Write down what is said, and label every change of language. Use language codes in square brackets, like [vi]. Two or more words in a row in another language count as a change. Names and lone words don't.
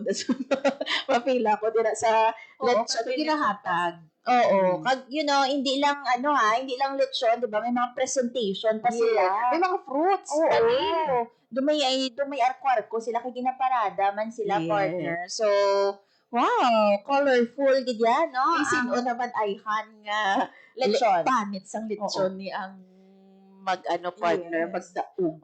[hil] Mapila ko dira sa lechon, ginahatag. Oo, kag [en] you know, [tl] hindi lang hindi lang lechon, 'di ba? May mga presentation pa sila. May mga fruits. Oo. [hil] Dumay arko-arko sila kay ginaparada man sila partner. So, wow, colorful gid yan, no? [tl] Sino naman ay nga lechon. [hil] Panit sang lechon ni ang partner, magdaog.